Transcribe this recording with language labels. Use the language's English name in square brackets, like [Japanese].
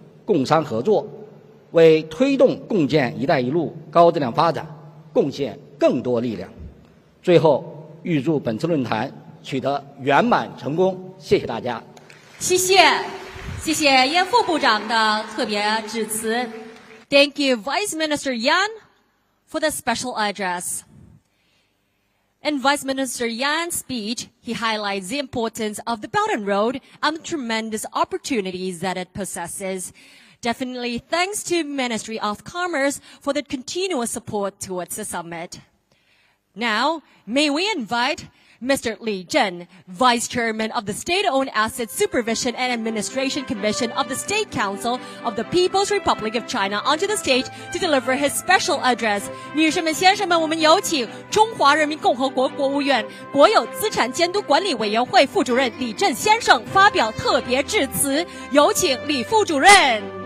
[Chinese] 共商合作，为推动共建“一带一路”高质量发展贡献更多力量。最后，预祝本次论坛取得圆满成功。谢谢大家。谢谢燕副部长的特别致辞。 [English] Thank you, Vice Minister Yan, for the special address. In Vice Minister Yan's speech, he highlights the importance of the Belt and Road and the tremendous opportunities that it possesses. Definitely thanks to Ministry of Commerce for the continuous support towards the summit. Now, may we invite Mr. Li Zhen, Vice Chairman of the State-Owned Asset Supervision and Administration Commission of the State Council of the People's Republic of China, onto the stage to deliver his special address. [Chinese] 女士们、先生们，我们有请中华人民共和国国务院国有资产监督管理委员会副主任李振先生发表特别致辞。有请李副主任。